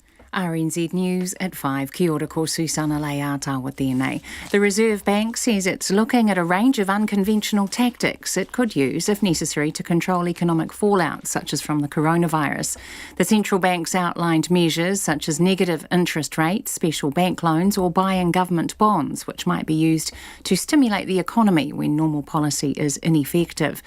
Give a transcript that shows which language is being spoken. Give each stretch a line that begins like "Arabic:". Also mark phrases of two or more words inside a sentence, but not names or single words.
English: RNZ News at 5.
Māori: Kia ora ko Susana Leata tēnei.
English: The Reserve Bank says it's looking at a range of unconventional tactics it could use, if necessary, to control economic fallout, such as from the coronavirus. The central bank's outlined measures such as negative interest rates, special bank loans or buying government bonds, which might be used to stimulate the economy when normal policy is ineffective.